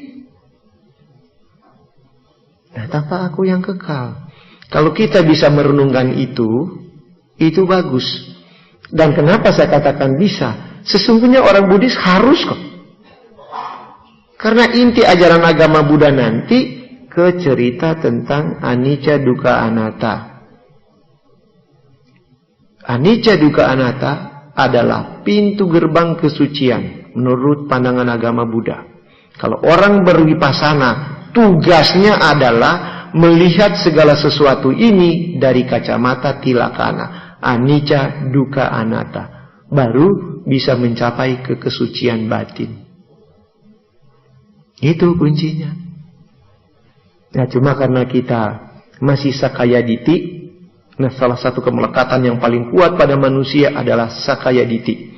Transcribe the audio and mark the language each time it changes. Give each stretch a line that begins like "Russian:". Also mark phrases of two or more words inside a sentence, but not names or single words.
Indonesian: Nah, tanpa aku yang kekal. Kalau kita bisa merenungkan itu bagus. Dan kenapa saya katakan bisa? Sesungguhnya orang Buddhis harus kok. Karena inti ajaran agama Buddha nanti ke cerita tentang
Pali: anicca dukkha anatta. Anicca dukkha anatta
Indonesian: adalah pintu gerbang kesucian menurut pandangan agama Buddha. Kalau orang berwipasana, tugasnya adalah melihat segala sesuatu ini dari kacamata tilakana,
Pali: anicca dukkha anatta,
Indonesian: baru bisa mencapai ke kesucian batin. Itu kuncinya. Nah, cuma karena kita masih
Pali: sakaya diti,
Indonesian: nah salah satu kemelekatan yang paling kuat pada manusia adalah
Pali: sakaya diti.